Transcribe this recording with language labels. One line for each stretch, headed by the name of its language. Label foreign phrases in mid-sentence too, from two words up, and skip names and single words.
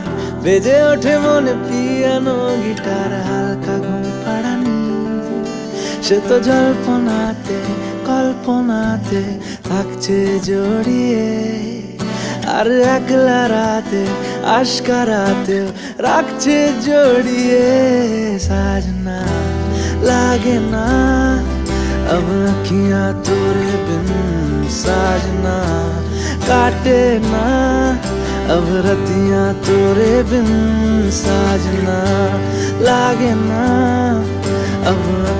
Bangla: বেজে ওঠে মনে পিয়ানো গিটার, হালকা ঘুম পাড়ানি। সে তো জল্পনাতে কল্পনাতে থাকছে জড়িয়ে, আর একলা রাতে আশকারাতেও রাখছে জড়িয়ে।
Hindi: साजना लागे ना अब अखियां तोरे बिन, साजना काटे ना अब रतियां तोरे बिन। साजना लागे ना अब